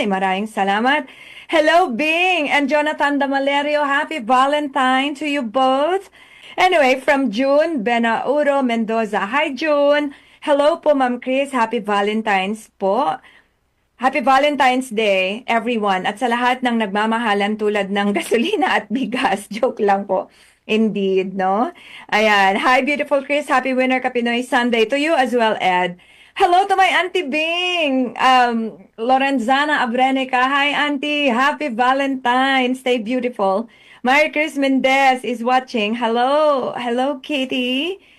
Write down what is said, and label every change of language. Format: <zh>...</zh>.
<tl>Maraming salamat.</tl> <en>Hello, Bing and Jonathan Damalerio. Happy Valentine to you both. Anyway, from June, Benauro Mendoza. Hi, June. Hello po, Ma'am Chris. Happy Valentine's po. Happy Valentine's Day, everyone.</en> <tl>At sa lahat ng nagmamahalan tulad ng gasolina at bigas.</tl> <en>Joke</en> <tl>lang po.</tl> <en>Indeed, no?</en> <tl>Ayan.</tl> <en>Hi, beautiful Chris. Happy Winter Kapinoy Sunday to you as well, Ed. Hello to my Auntie Bing, Lorenzana Abrenica. Hi, Auntie. Happy Valentine. Stay beautiful. Mary Chris Mendez is watching. Hello. Hello, Katie.</en>